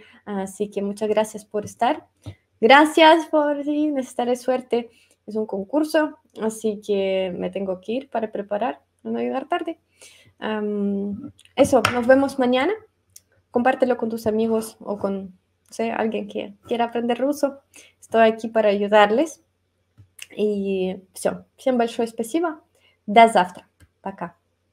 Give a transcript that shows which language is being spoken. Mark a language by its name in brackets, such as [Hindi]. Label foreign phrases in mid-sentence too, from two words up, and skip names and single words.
[Spanish] Así que muchas gracias por estar. Gracias por sí, necesitaré suerte. Es un concurso, así que me tengo que ir para preparar, para no llegar tarde. Eso, nos vemos mañana. Compártelo con tus amigos o con alguien que quiera aprender ruso. Estoy aquí para ayudarles. [Russian] И все. Всем большое спасибо. До завтра. Пока.